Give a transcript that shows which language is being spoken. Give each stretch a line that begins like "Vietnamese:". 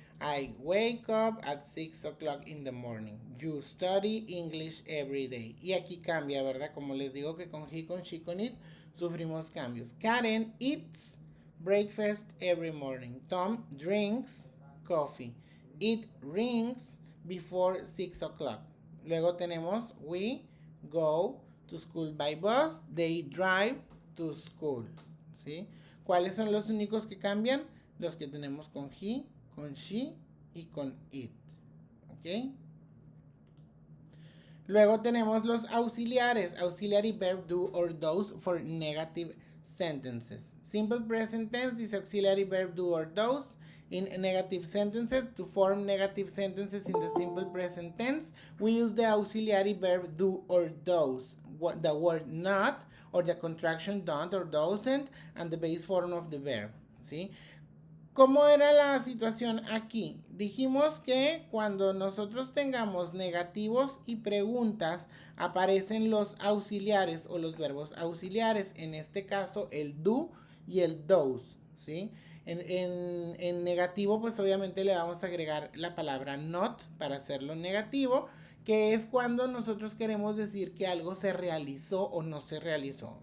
English: I wake up at 6 o'clock in the morning. You study English every day.
Spanish: Y aquí cambia, ¿verdad? Como les digo que con he, con she, con it sufrimos cambios.
English: Karen eats breakfast every morning. Tom drinks coffee. It rings before 6 o'clock.
Spanish: Luego tenemos
English: we go to school by bus. They drive to school. ¿Sí?
Spanish: ¿Cuáles son los únicos que cambian? Los que tenemos con he, con she y con it. ¿Ok? Luego tenemos los auxiliares.
English: Auxiliary verb do or does for negative sentences. Simple present tense, this auxiliary verb do or does in negative sentences. To form negative sentences in the simple present tense, we use the auxiliary verb do or does. The word not or the contraction don't or doesn't and the base form of the verb.
Spanish: ¿Sí? ¿Cómo era la situación aquí? Dijimos que cuando nosotros tengamos negativos y preguntas, aparecen los auxiliares o los verbos auxiliares. En este caso, el do y el does, ¿sí? En negativo, pues obviamente le vamos a agregar la palabra not para hacerlo negativo, que es cuando nosotros queremos decir que algo se realizó o no se realizó.